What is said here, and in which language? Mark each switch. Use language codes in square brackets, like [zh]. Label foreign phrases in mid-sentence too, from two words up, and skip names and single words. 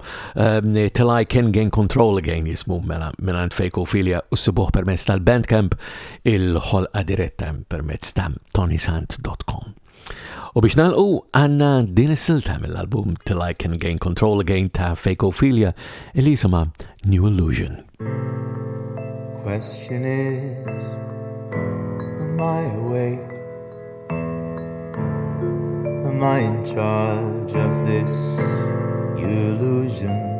[mt] Till I Can Gain Control Again jismu mela mingħand Fake Ophelia u ssibuh permess tal-Bandcamp il-ħolqa diretta permezz ta' ToniSant.com. U biex nagħlqu għandna din is-silta mill-album Till I Can Gain Control Again ta' Fake Ophelia li jisimha New Illusion. [en] Question is, am I awake? Am I in charge of this illusion?